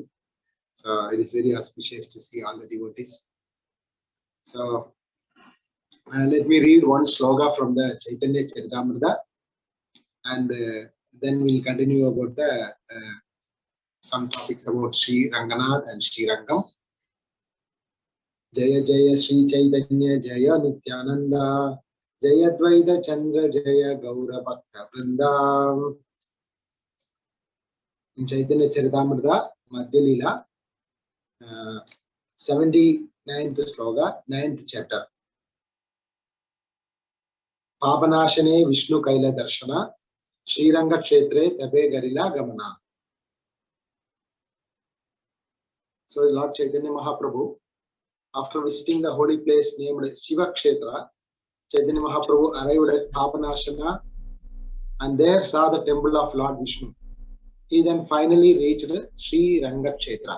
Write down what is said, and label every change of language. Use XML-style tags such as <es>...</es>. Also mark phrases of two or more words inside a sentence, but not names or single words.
<en>So it is very auspicious to see all the devotees. So let me read one sloka from the Chaitanya Charitamrita, and then we'll continue about the some topics about Sri Ranganath and Sri Rangam.</en> <bn>জয় জয় শ্রী চৈতন্য জয় নিত্যানন্দ জয় অদ্বৈত চন্দ্র জয় গৌর ভক্ত বৃন্দ.</bn> <en>In Chaitanya Charitamrita Madhya Lila, 79th sloka, 9th chapter.</en> <bn>পাপনাশনে বিষ্ণু কৈল দরশন শ্রী রঙ্গ ক্ষেত্রে তবে করিলা গমন.</bn> <en>So Lord Chaitanya Mahaprabhu, after visiting the holy place named Shiva Kshetra, Chaitanya Mahaprabhu arrived at Papanashana and there saw the temple of Lord Vishnu. He then finally reached Sri Ranga Kshetra.</en>